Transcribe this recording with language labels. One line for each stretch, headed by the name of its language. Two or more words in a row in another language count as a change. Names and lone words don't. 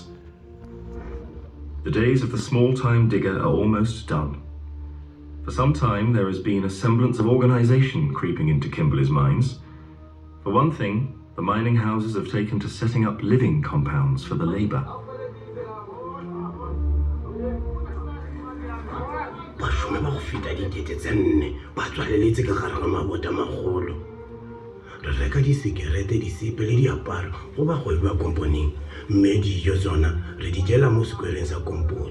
English: The days of the small-time digger are almost done. For some time, there has been a semblance of organization creeping into Kimberly's mines. For one thing, the mining houses have taken to setting up living compounds for the labor.
Tswana: Bašomi ba go feta ditete tse 4 ba tswaleletse ka gare ga mabota magolo. Re reka disekerete, disepe le diaparo go bagwebi ba komponeng, mme dijo tsona re di jela mo sekwereng sa kompone.